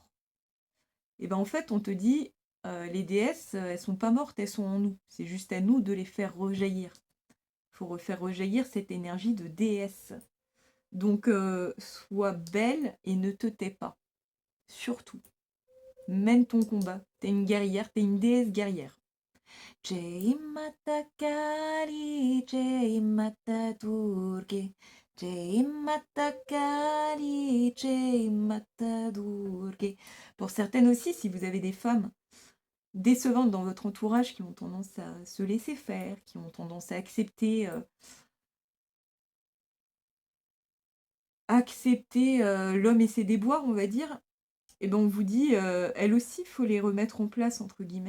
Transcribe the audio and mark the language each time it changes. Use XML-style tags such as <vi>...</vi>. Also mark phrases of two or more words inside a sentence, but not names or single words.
<fr>Et ben en fait on te dit, les déesses, elles sont pas mortes, elles sont en nous. C'est juste à nous de les faire rejaillir. Il faut refaire rejaillir cette énergie de déesse. Donc sois belle et ne te tais pas. Surtout. Mène ton combat. T'es une guerrière, t'es une déesse guerrière.</fr> <hi>जय माता काली, जय माता दुर्गा, जय माता काली, जय माता दुर्गा.</hi> <fr>Pour certaines aussi, si vous avez des femmes décevantes dans votre entourage qui ont tendance à se laisser faire, qui ont tendance à accepter l'homme et ses déboires, on va dire, et ben on vous dit, elles aussi, il faut les remettre en place, entre guillemets.</fr>